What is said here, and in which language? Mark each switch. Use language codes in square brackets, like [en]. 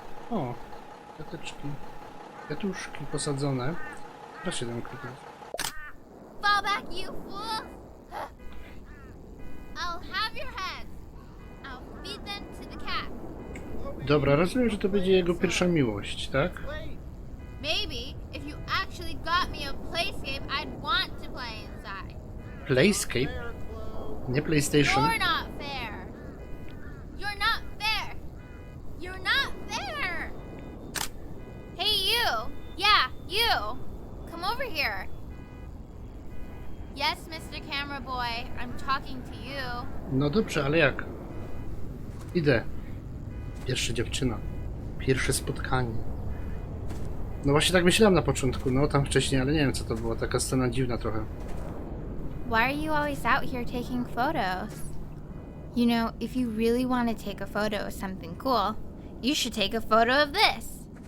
[pl] O, kwiateczki. Kwiatuszki posadzone. Proszę, ten kwiatek. [en] Fall back, you fool! I'll have your heads. I'll feed them to the cat. [pl] Dobra, rozumiem, że to będzie jego pierwsza miłość, tak? [en] Maybe if you actually got me a playscape, I'd want to play inside. [pl] Playscape? Nie PlayStation. [en] You're not fair. You're not fair. You're not fair. Hey, you. Yeah, you. Come over here. Yes, Mr. Camera Boy, I'm talking to you. [pl] No dobrze, ale jak? Idę. Pierwsza dziewczyna. Pierwsze spotkanie. No właśnie tak myślałem na początku, no tam wcześniej, ale nie wiem co to było. Taka scena dziwna trochę. [en] Why are you always out here taking photos? You know, if you really want to take a photo of something cool, you should take a photo of this.